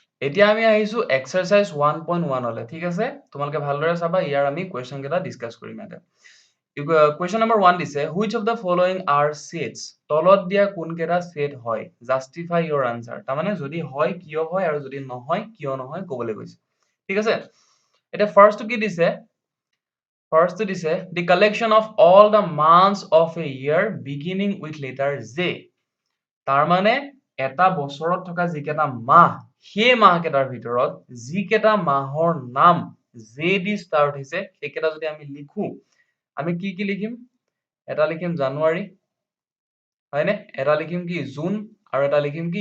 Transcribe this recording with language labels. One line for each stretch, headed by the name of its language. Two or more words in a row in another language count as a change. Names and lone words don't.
Assamese: এতিয়া আমি আহিছো এক্সাৰসাইজ 1.1 হলে ঠিক আছে তোমালোকে ভালদৰে চাবা ইয়াৰ আমি কোৱেশ্চন কেইটা ডিসকাস কৰিম ইয়াতে
English: question number 1
Assamese: দিছে
English: which of the following are sets
Assamese: তলত দিয়া কোন কেইটা সেট হয়
English: justify your answer
Assamese: তাৰ মানে যদি হয় কিয় হয় আৰু যদি নহয় কিয় নহয় ক'বলৈ কৈছে ঠিক আছে এটা ফাৰ্স্ট কি দিছে First দিছে
English: the collection of all the months of a year beginning with letter J
Assamese: তাৰ মানে এটা বছৰত থকা যিকেইটা মাহ সেই মাহ কেইটাৰ ভিতৰত যিকেইটা মাহৰ নাম J দি ষ্টাৰ্ট হৈছে সেইকেইটা যদি আমি লিখো আমি কি লিখিম এটা লিখিম জানুৱাৰী হয়নে এটা লিখিম কি জুন আৰু এটা লিখিম কি